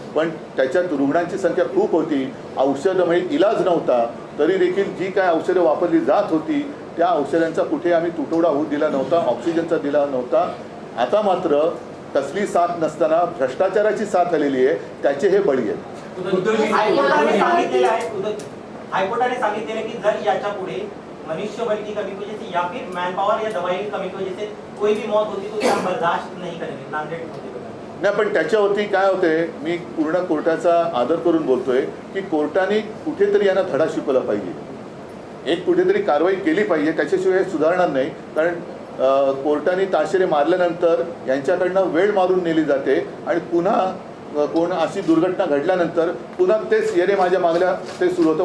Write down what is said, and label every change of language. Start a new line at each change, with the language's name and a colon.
Marathi: पण त्याच्यात रुग्णांची संख्या खूप होती, औषधं म्हणजे इलाज नव्हता. तरी देखील जी काय औषधं वापरली जात होती त्या औषधांचा कुठे आम्ही तुटवडा होऊ दिला नव्हता, ऑक्सिजनचा दिला नव्हता. आता मात्र कसली साथ नसताना भ्रष्टाचाराची साथ आलेली आहे, त्याचे हे बळी आहेत. हाईकोर्टाने सांगितलेलं की
Hindi: जर याच्या पुढे मनुष्यबल की कमी की वजह से या फिर मैन पावर या दवाई की कमी की वजह से कोई भी मौत होती तो क्या बर्दाश्त नहीं करेंगे नांदेड़ होते.
Marathi: नाही पण त्याच्यावरती काय होते, मी पूर्ण कोर्टाचा आदर करून बोलतोय की कोर्टाने कुठेतरी यांना धडा शिकवला पाहिजे, एक कुठेतरी कारवाई केली पाहिजे. त्याच्याशिवाय सुधारणार नाही. कारण कोर्टाने ताशेरे मारल्यानंतर यांच्याकडनं वेळ मारून नेली जाते आणि पुन्हा कोण अशी दुर्घटना घडल्यानंतर पुन्हा तेच येणे माझ्या मागल्या ते सुरू होतं.